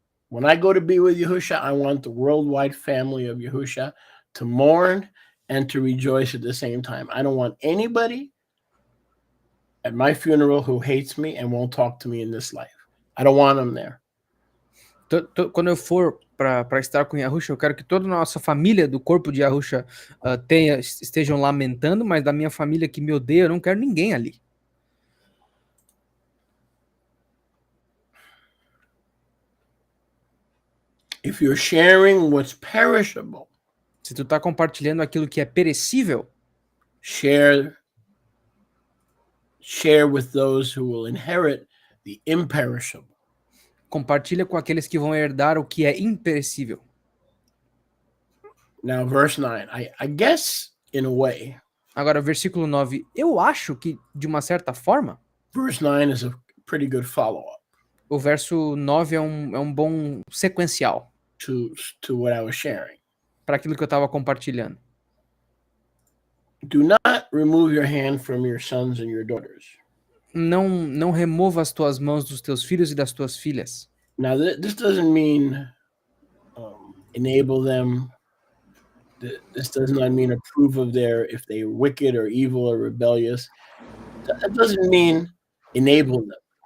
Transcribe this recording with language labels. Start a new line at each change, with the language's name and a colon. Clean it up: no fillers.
English: When I go to be with Yahusha, I want the worldwide family of Yahusha to mourn and to rejoice at the same time. I don't want anybody at my funeral who hates me and won't talk to me in this life. I don't want them there.
Portuguese: Quando eu for para estar com Yahusha, eu quero que toda a nossa família do corpo de Yahusha estejam lamentando, mas da minha família que me odeia, eu não quero ninguém ali.
English: If you're sharing what's perishable,
Portuguese: se tu tá compartilhando aquilo que é perecível,
English: share with those who will inherit the imperishable.
Portuguese: Compartilha com aqueles que vão herdar o que é imperecível.
English: Now, verse 9, I guess in a way.
Portuguese: Agora, versículo 9, eu acho que, de uma certa forma,
English: verse 9 is a pretty good follow-up.
Portuguese: O verso 9 é um bom sequencial
English: to what I was sharing.
Portuguese: Para aquilo que eu estava compartilhando.
English: Do not remove your hand from your sons and your daughters.
Portuguese: Não remova as tuas mãos dos teus filhos e das tuas filhas.
English: Now, this doesn't mean enable them. This does not mean approve of if they're wicked or evil or rebellious. That doesn't mean enable them.